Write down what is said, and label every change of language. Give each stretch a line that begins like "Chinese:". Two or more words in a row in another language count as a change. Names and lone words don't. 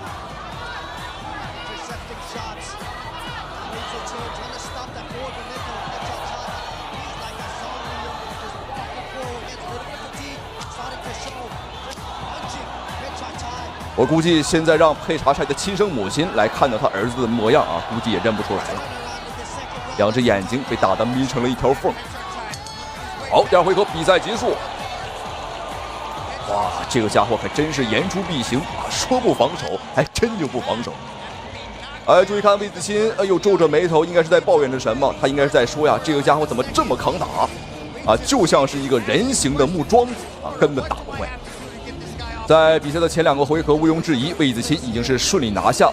Chinese: 我估計現在讓佩查柴的親生母親來看到他兒子的模樣啊，估計也認不出來了。兩隻眼睛被打得眯成了一條縫。好，第2回合比賽結束。哇，這個家伙可真是言出必行啊！說不防守，還真就不防守。哎，注意看魏子钦，哎呦，皺着眉頭，應該是在抱怨着什麼？他應該是在說呀，這個家伙怎麼這麼抗打啊？就像是一個人形的木樁子啊，根本打不壞。在比賽的前2個回合，毋庸置疑，魏子钦已經是順利拿下。